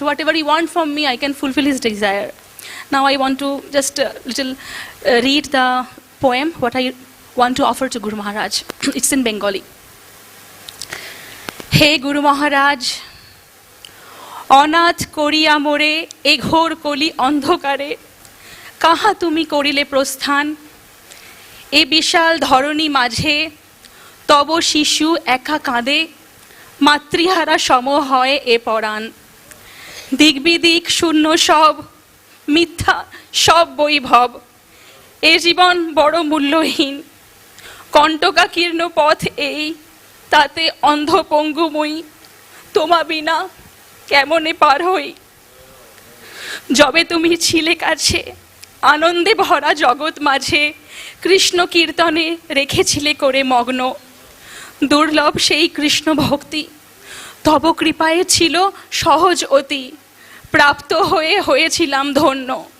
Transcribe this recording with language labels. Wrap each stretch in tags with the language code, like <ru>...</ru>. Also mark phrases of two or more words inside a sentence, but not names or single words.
<en>Whatever he wants from me, I can fulfill his desire. Now I want to just read the poem, what I want to offer to Guru Maharaj. It's in Bengali.</en> <bn>Hey Guru Maharaj, অনাথ করিয়া মোরে এ ঘোর কলি অন্ধকারে কাহা তুমি করিলে প্রস্থান এ বিশাল ধরণী মাঝে, তব শিশু একা কাঁদে মাতৃহারা সম হয় এ পরাণ দিগবিদিক শূন্য সব মিথ্যা সব বৈভব এ জীবন বড় মূল্যহীন কণ্টকাকীর্ণ পথ এই তাতে অন্ধ পঙ্গুময়ী তোমা বিনা কেমনে পার হই যবে তুমি ছিলে কাছে আনন্দে ভরা জগৎ মাঝে কৃষ্ণ কীর্তনে রেখেছিলে করে মগ্ন দুর্লভ সেই কৃষ্ণ ভক্তি তব কৃপায় ছিল সহজ অতি প্রাপ্ত হয়েছিলাম ধন্য</bn>